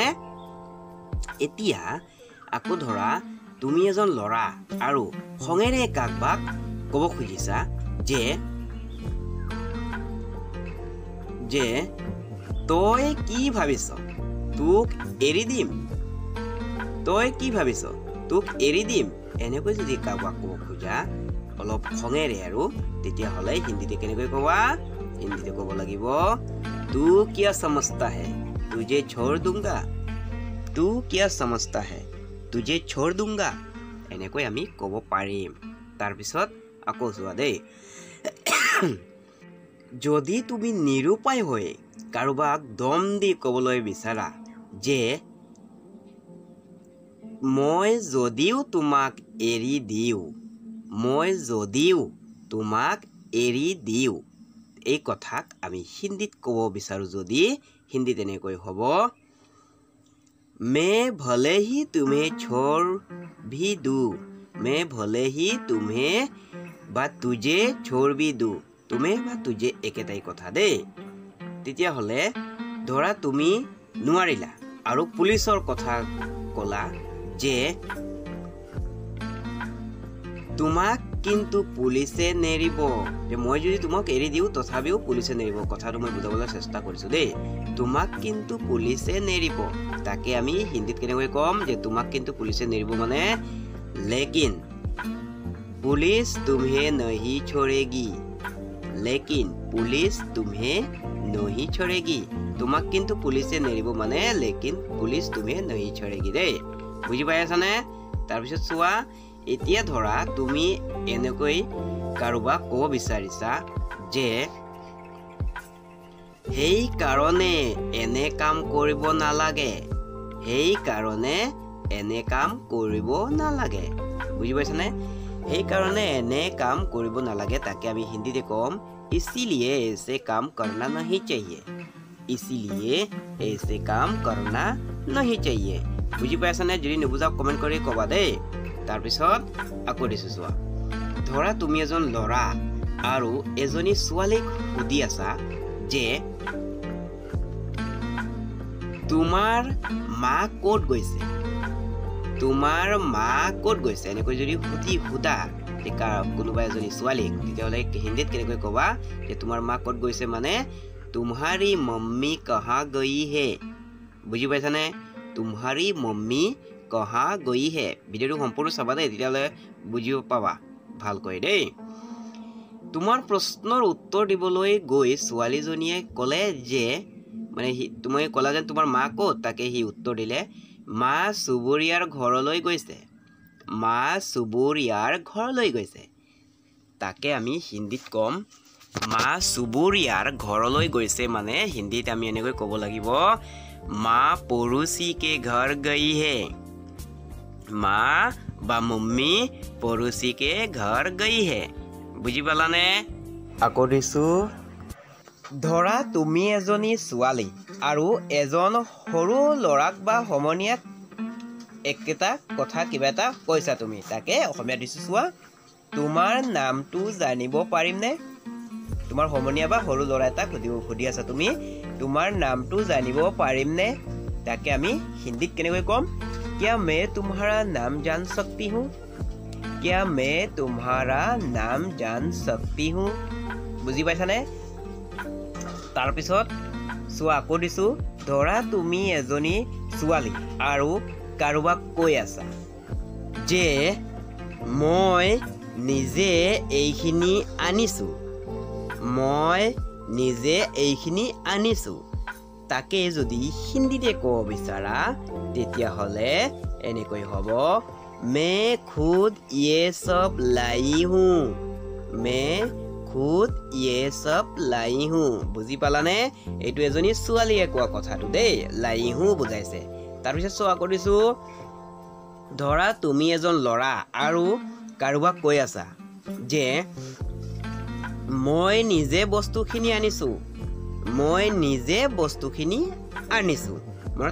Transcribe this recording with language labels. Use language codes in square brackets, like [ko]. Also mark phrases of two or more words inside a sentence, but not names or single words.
[as] এতিয়া আকৌ ধৰা তুমি এজন ল'ৰা আৰু খঙেৰে কাৰোবাক ক'ব খুজিছা যে তই কি ভাবিছ তোক এৰি দিম, তই কি ভাবিছ তোক এৰি দিম। এনেকৈ যদি কাৰোবাক ক'ব খোজা অলপ খঙেৰে আৰু তেতিয়াহ'লে হিন্দীতে কেনেকৈ ক'বা? হিন্দীতে ক'ব লাগিব [hi] तू क्या समझता है तुझे छोड़ दूंगा, तू क्या समझता है तुझे छोड़ दूंगा। [as] এনেকৈ আমি ক'ব পাৰিম। তাৰপিছত আকৌ চোৱা দেই, যদি তুমি নিৰুপায় হৈ কাৰোবাক দম দি ক'বলৈ বিচাৰা যে মই যদিও তোমাক এৰি দিওঁ, মই যদিও তোমাক এৰি দিওঁ, এই কথাক আমি হিন্দীত ক'ব বিচাৰো যদি হিন্দীত এনেকৈ হ'ব [hi] मैं भले ही तुम्हें छोड़ भी दूं मैं भले ही तुम्हें বা तुझे छोड़ भी दूं तुम्हें বা तुझे [as] একেটাই কথা দেই তেতিয়া হলে ধৰা তুমি নোৱাৰিলা আৰু পুলিচৰ কথা কলা যে তোমাক কিন্তু পুলিচে নেৰিব যে মই যদি তোমাক এৰি দিও তথাপিও পুলিচে নেৰিব কথাটো মই বুজাবলৈ চেষ্টা কৰিছো দেই তোমাক কিন্তু পুলিচে নেৰিব তাকে আমি হিন্দীত কেনেকৈ কম যে তোমাক কিন্তু পুলিচে নেৰিব মানে [hi] लेकिन पुलिस तुम्हें नहीं छोड़ेगी लेकिन पुलिस तुम्हें नहीं छोड़ेगी [as] তোমাক কিন্তু পুলিচে নেৰিব মানে [hi] लेकिन पुलिस तुम्हें नहीं छोड़ेगी [as] দেই বুজি পাই আছানে তাৰ পিছত চোৱা এতিয়া ধৰা তুমি এনেকৈ কাৰোবাক ক'ব বিচাৰিছা যে সেই কাৰণে এনে কাম কৰিব নালাগে সেই কাৰণে এনে কাম কৰিব নালাগে বুজি পাইছানে সেই কাৰণে এনে কাম কৰিব নালাগে তাকে আমি হিন্দীতে কম [hi] इसीलिए ऐसे काम करना नहीं चाहिए इसीलिए ऐसे काम करना नहीं चाहिए [as] বুজি পাইছানে যদি নুবুজা কমেন্ট কৰি কবা দেই তাৰ পিছত আকৌ দিছো চোৱা ধৰা তুমি এজন লৰা আৰু এজনী ছোৱালীক সুধি আছা যে তোমাৰ মা ক'ত গৈছে তোমাৰ মা ক'ত গৈছে এনেকৈ যদি সুধা কোনোবা এজনী ছোৱালীক তেতিয়াহ'লে হিন্দীত কেনেকৈ ক'বা যে তোমাৰ মা ক'ত গৈছে মানে [hi] तुम्हारी मम्मी कहाँ गई है [as] বুজি পাইছানে [hi] तुम्हारी मम्मी कहाँ गई है [as] ভিডিঅ'টো সম্পূৰ্ণ চাবা দেই তেতিয়াহ'লে বুজিব পাবা ভালকৈ দেই তোমাৰ প্ৰশ্নৰ উত্তৰ দিবলৈ গৈ ছোৱালীজনীয়ে ক'লে যে মানে তুমি ক'লা যে তোমাৰ মা ক'ত তাকে সি উত্তৰ দিলে মা চুবুৰীয়াৰ ঘৰলৈ গৈছে মা চুবুৰীয়াৰ ঘৰলৈ গৈছে তাকে আমি হিন্দীত কম মা চুবুৰীয়াৰ ঘৰলৈ গৈছে মানে হিন্দীত আমি এনেকৈ ক'ব লাগিব [hi] मां पड़ोसी के घर गई है [as] মা বা [hi] मम्मी पड़ोसी के घर गई है [as] বুজি পালানে আকৌ দিছো ধৰা তুমি এজনী ছোৱালী আৰু এজন সৰু ল'ৰাক বা সমনীয়াক একেটা কথা কিবা এটা কৈছা তুমি তাকে অসমীয়া দিছো চোৱা তোমাৰ নামটো জানিব পাৰিমনে তোমাৰ সমনীয়া বা সৰু ল'ৰা এটা সুধি আছা তুমি তোমাৰ নামটো জানিব পাৰিমনে তাকে আমি হিন্দীত কেনেকৈ কম [hi] क्या मैं तुम्हारा नाम जान सकती हूँ क्या मैं तुम्हारा नाम जान सकती हूँ [as] বুজি পাইছানে তাৰ পিছত চোৱা আকৌ দিছো ধৰা তুমি এজনী ছোৱালী আৰু কাৰোবাক কৈ আছা যে মই নিজে এইখিনি আনিছো মই নিজে এইখিনি আনিছো তাকে যদি হিন্দীতে ক'ব বিচাৰা তেতিয়াহ'লে এনেকৈ হ'ব [hi] मैं खुद ये सब लाई हूँ मैं खुद ये सब लाई हूँ [as] বুজি পালানে এইটো এজনী ছোৱালীয়ে কোৱা কথাটো দেই [hi] लाई हूँ [as] বুজাইছে তাৰ পিছত চোৱা কৰিছো ধৰা তুমি এজন ল'ৰা আৰু কাৰোবাক কৈ আছা যে মই নিজে বস্তুখিনি আনিছো মই নিজে বস্তুখিনি আনিছো মনত